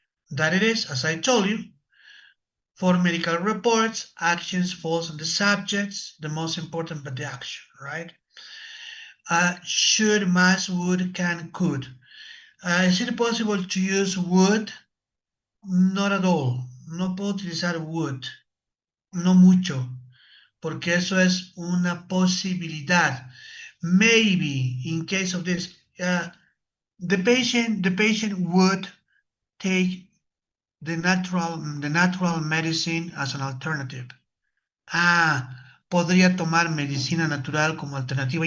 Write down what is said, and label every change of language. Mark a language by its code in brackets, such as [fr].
[en] That it is, as I told you, for medical reports, actions falls on the subjects, the most important, but the action, right? Should, must, would, can, could. Is it possible to use would? Not at all. [es] No puedo utilizar would. No mucho. Porque eso es una posibilidad. [en] Maybe, in case of this, the patient would take the natural medicine as an alternative. [es] Podría tomar medicina natural como alternativa.